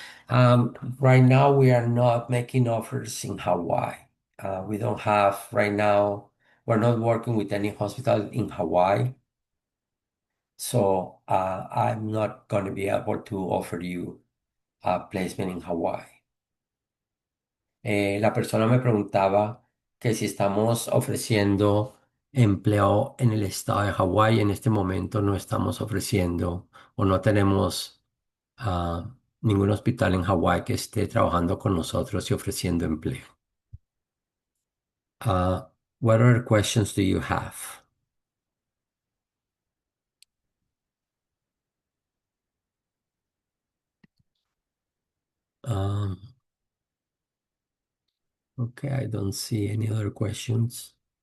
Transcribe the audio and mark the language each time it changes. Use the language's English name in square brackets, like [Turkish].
[English] Right now, we are not making offers in Hawaii. We don't have right now, we're not working with any hospital in Hawaii. So I'm not going to be able to offer you a placement in Hawaii. [Spanish] La persona me preguntaba que si estamos ofreciendo empleo en el estado de Hawái. En este momento no estamos ofreciendo o no tenemos ningún hospital en Hawái que esté trabajando con nosotros y ofreciendo empleo. [English] Uh, what other questions do you have? Um, okay, I don't see any other questions.